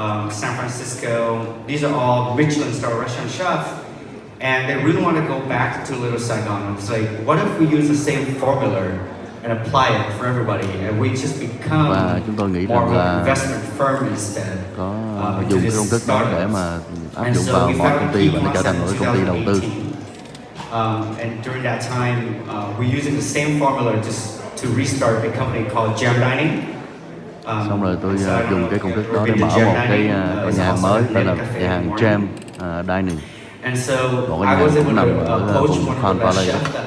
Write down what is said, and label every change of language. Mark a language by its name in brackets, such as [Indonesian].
[English] San Francisco, these are all Michelin star restaurant chefs, and they really want to go back to Little Saigon. It's like, what if we use the same formula and apply it for everybody, and we just become more of an investment firm instead. [Vietnamese] Có dùng cái công thức đó để mà áp dụng vào mọi công ty và nó trở thành một công ty đầu tư. [English] And during that time, we're using the same formula just to restart a company called Gem Dining. [Vietnamese] Xong rồi tôi dùng cái công thức đó để mở một cái nhà hàng mới tên là nhà hàng Gem Dining. Một cái nhà hàng cũng nằm ở vùng Palm Valley đó.